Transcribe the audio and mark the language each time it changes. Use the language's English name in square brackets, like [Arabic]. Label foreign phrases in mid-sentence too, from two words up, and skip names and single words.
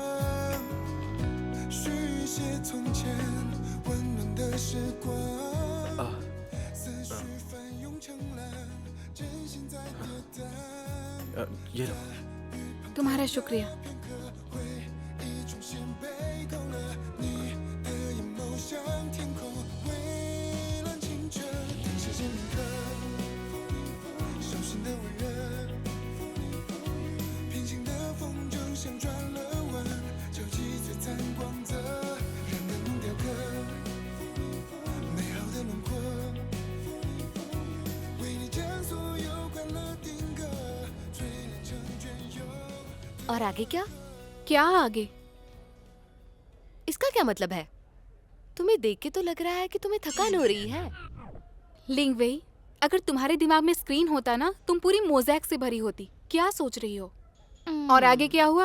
[Chinese] 许一些从前温暖的时光，思绪翻涌成浪，真心在跌宕。 [Hindi] ये लो। तुम्हारा शुक्रिया। [Chinese] 片刻回忆重新被勾勒，你的眼眸像天空蔚蓝清澈，谢谢铭刻，手心的温热，平行的风筝像转了弯，交集璀璨光泽，让灯笼雕刻美好的轮廓，为你将所有快乐定格，淬炼成隽永。 [Hindi] और आगे क्या? क्या आगे? इसका क्या मतलब है? तुम्हें देख के तो लग रहा है कि तुम्हें थकान हो रही है। लिंगवेई, अगर तुम्हारे दिमाग में स्क्रीन होता ना, तुम पूरी मोज़ैक से भरी होती। क्या सोच रही हो? और आगे क्या हुआ?